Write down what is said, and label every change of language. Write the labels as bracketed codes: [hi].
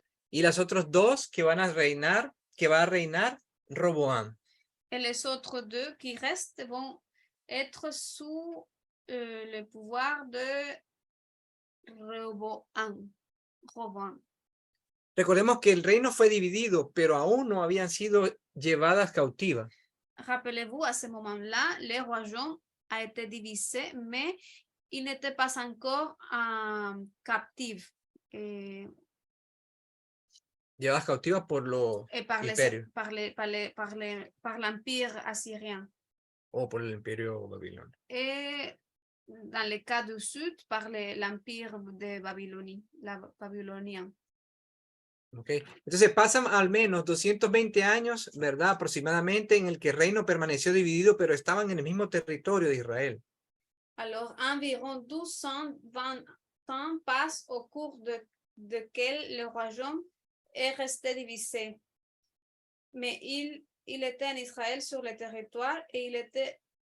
[es] Y las otros 2 que van a reinar, que va a reinar Roboam. [fr] Et les autres 2 qui restent vont être sous le pouvoir de Roboam. [es] Recordemos que el reino fue dividido, pero aún no habían sido llevadas cautivas. [fr] Rappelez-vous, à ce moment-là, le royaume a été divisé, mais il n'était pas encore captif. [es] Llevadas cautivas por los imperios. [fr] Par l'empire assyrien. [es] O por el imperio babilonio. [fr] Et dans le cas du sud, par l'empire de Babilonie, la babylonien. [es] Okay. Entonces pasan al menos 220 años, ¿verdad? Aproximadamente, en el que el reino permaneció dividido, pero estaban en el mismo territorio de Israel. [fr] Alors, environ 1220 ans passent au cours desquels le royaume est resté divisé. Mais il était en Israël sur le territoire et il était...